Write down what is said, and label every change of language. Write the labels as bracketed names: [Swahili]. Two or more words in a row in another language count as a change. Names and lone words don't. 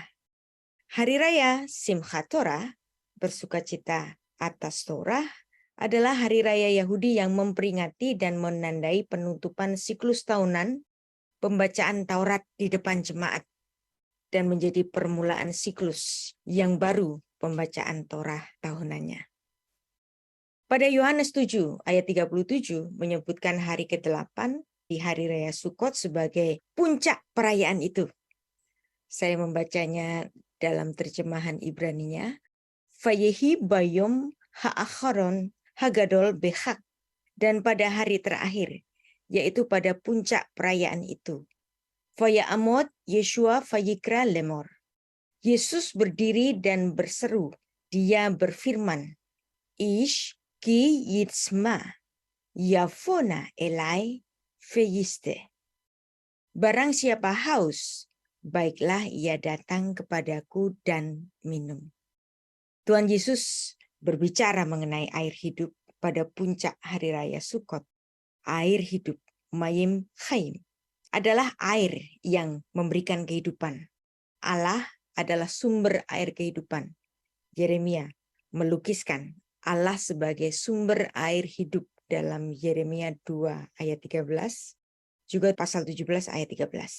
[Indonesian] Hari Raya Simchat Torah, bersukacita atas Torah, adalah hari raya Yahudi yang memperingati dan menandai penutupan siklus tahunan pembacaan Taurat di depan jemaat, dan menjadi permulaan siklus yang baru pembacaan Torah tahunannya. Pada Yohanes 7 ayat 37 menyebutkan hari ke-8 di hari raya Sukot sebagai puncak perayaan itu. Saya membacanya dalam terjemahan Ibraninya. [Hebrew] ויהי ביום האחרון הגדול בחג. [Indonesian] Dan pada hari terakhir, yaitu pada puncak perayaan itu. [Hebrew] ויעמד ישוע ויקרא לאמר. [Indonesian] Yesus berdiri dan berseru. Dia berfirman, [Hebrew] איש כי יצמא, יבוא אלי וישתה. [Indonesian] Barang siapa haus, baiklah ia datang kepadaku dan minum. Tuhan Yesus berbicara mengenai air hidup pada puncak hari raya Sukot. Air hidup, [Hebrew] מים חיים, [Indonesian] adalah air yang memberikan kehidupan. Allah adalah sumber air kehidupan. Yeremia melukiskan Allah sebagai sumber air hidup dalam Yeremia 2 ayat 13, juga pasal 17 ayat 13.